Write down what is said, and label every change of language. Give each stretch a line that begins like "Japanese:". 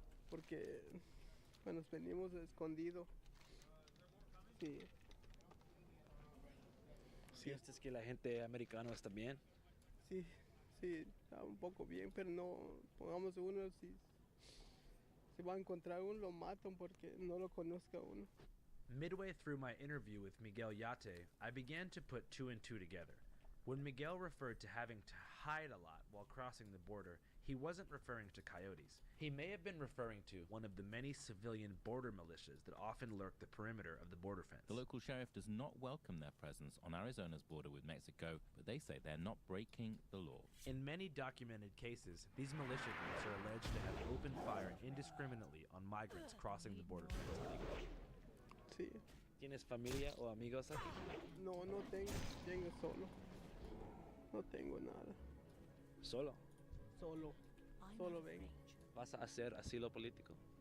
Spanish: Porque nos venimos escondidos. Sí. ¿Sientes que la gente americana está bien? Sí, sí, está un poco bien, pero no, pongamos uno, si va a encontrar uno, lo matan porque no lo conozca uno.
English: Midway through my interview with Miguel Yate, I began to put two and two together. When Miguel referred to having to hide a lot while crossing the border, he wasn't referring to coyotes. He may have been referring to one of the many civilian border militias that often lurk the perimeter of the border fence. The local sheriff does not welcome their presence on Arizona's border with Mexico, but they say they're not breaking the law. In many documented cases, these militia groups are alleged to have opened fire indiscriminately on migrants crossing the border fence illegally.
Spanish: Sí. ¿Tienes familia o amigos aquí? No, no tengo solo. No tengo nada. ¿Solo? Solo vengo. ¿Vas a hacer asilo político?